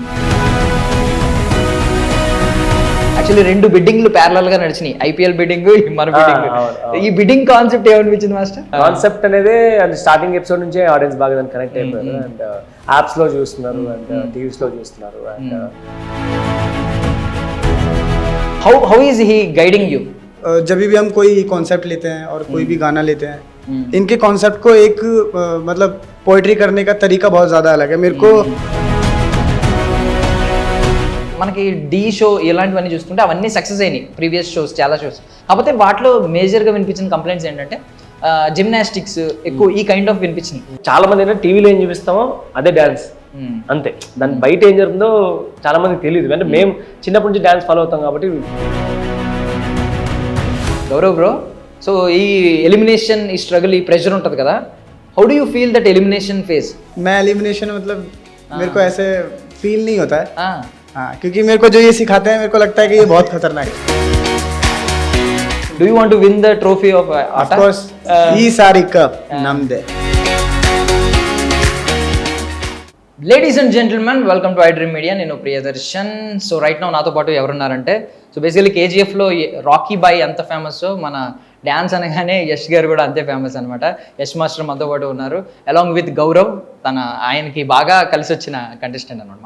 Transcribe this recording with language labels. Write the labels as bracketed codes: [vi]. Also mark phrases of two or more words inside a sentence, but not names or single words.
[te] యాక్చువల్లీ 2 బిడ్డింగ్లు ప్యారలల్ గా నడిచినాయి, ఐపీఎల్ బిడ్డింగ్, మన బిడ్డింగ్. ఈ బిడ్డింగ్ కాన్సెప్ట్ ఏమనిపించింది మాస్టర్? కాన్సెప్ట్ అనేది అది స్టార్టింగ్ ఎపిసోడ్ నుంచే ఆడియన్స్ బాగా దాన్ని కనెక్ట్ అయిపోయారు. అండ్ యాప్స్ లో చూస్తున్నారు అండ్ టీవీస్ లో చూస్తున్నారు. అండ్ [en] how is he guiding you? [hi] जब भी हम कोई कॉन्सेप्ट लेते हैं और कोई भी गाना लेते हैं, इनके कॉन्सेप्ट को एक मतलब पोइट्री करने का तरीका बहुत ज़्यादा अलग है मेरे को. [te] మనకి డీ షో ఇలాంటివన్నీ చూస్తుంటే అవన్నీ సక్సెస్ అయినాయి, [en] previous shows, [te] చాలా షోస్. కాకపోతే వాటిలో మేజర్గా వినిపించిన కంప్లైంట్స్ ఏంటంటే జిమ్నాస్టిక్స్ ఎక్కువ, ఈ [en] kind of [te] వినిపించింది. చాలా మంది ఏంటంటే టీవీలో ఏం చూపిస్తామో అదే డాన్స్ అంతే, దాని బయట ఏం జరుగుతుందో చాలా మందికి తెలియదు. అంటే మేము చిన్నప్పటి నుంచి [en] dance follow [te] అవుతాం కాబట్టి. గౌరవ్ బ్రో, సో ఈ ఎలిమినేషన్, ఈ స్ట్రగుల్, ఈ ప్రెషర్ ఉంటుంది కదా, [en] how do you feel that elimination phase? [hi] मैं एलिमिनेशन मतलब मेरे को ऐसे फील नहीं होता है. हाँ, क्योंकि मेरे को जो ये सिखाते हैं मेरे को लगता है कि ये बहुत खतरनाक है. [en] do you want to win the trophy of Of course, [te] ఈ సారి కప్ నమదే. [en] ladies and gentlemen, welcome to iDream Media. [te] నేను ప్రియదర్శన్. [en] so right now [te] నాతో పాటు ఎవరున్నారంటే, [en] so basically [te] కేజీఎఫ్లో రాకీ బాయ్ ఎంత ఫేమస్, మన డ్యాన్స్ అనగానే యష్ గారు కూడా అంతే ఫేమస్ అనమాట. యష్ మాస్టర్ మనతో పాటు ఉన్నారు, [en] along with [te] గౌరవ్, ఆయనకి బాగా కలిసి వచ్చిన కంటెస్టెంట్ అనమాట.